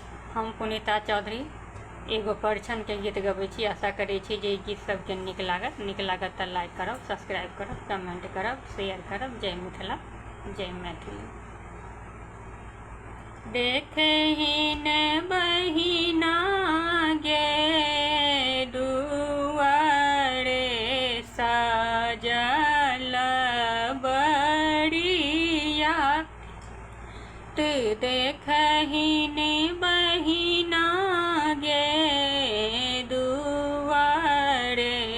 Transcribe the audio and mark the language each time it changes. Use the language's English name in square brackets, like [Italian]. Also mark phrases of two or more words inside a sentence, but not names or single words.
[Maithili] हम पुनीता चौधरी एगो परिछन के गीत गबै छी। आशा करै छी जे गीत सबके नीक लागत तऽ लाइक करब, सब्सक्राइब करब, कमेंट करब, शेयर करब। जय मिथिला, जय मैथिली। देखहिन बहिना गे दुआरे सजल बड़िया, तू देखहिन बहिना गे दुआरे